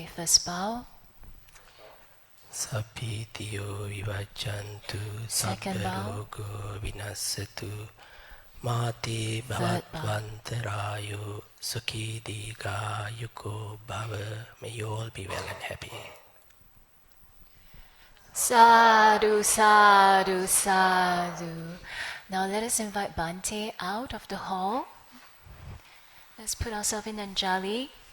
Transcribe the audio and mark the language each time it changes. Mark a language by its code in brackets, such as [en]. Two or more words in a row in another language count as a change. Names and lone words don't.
[en] First bow. [pi] Sappitiyo vivajjantu [en] Second bow. [pi] sabbarogo vinasatu mati bhavattvantarayo sukhi dīghāyuko bhava. [en] May you all be well and happy. [pi] Sadhu, sadhu, sadhu. [en] Now let us invite Bhante out of the hall. Let's put ourselves in Anjali.